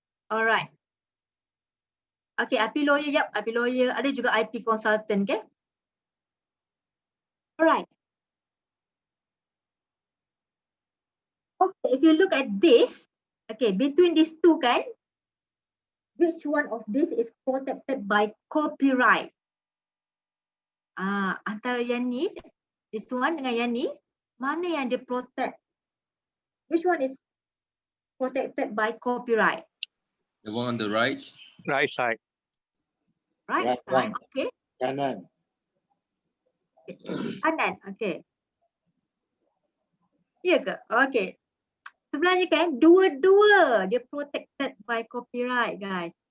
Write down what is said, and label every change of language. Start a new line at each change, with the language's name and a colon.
English: Alright. Okay, IP lawyer, IP lawyer,
Malay: ada juga
English: IP consultant, okay. Alright. Okay, if you look at this, okay, between these two
Malay: kan,
English: which one of this is protected by copyright?
Malay: Antara yang ni,
English: this one
Malay: dengan yang ni, mana yang dia protect?
English: Which one is protected by copyright? The one on the right. Right side. Right side, okay.
Malay: Kanan. Kanan, okay. Ya ke? Okay. Sebenarnya kan dua-dua dia
English: protected by copyright, guys.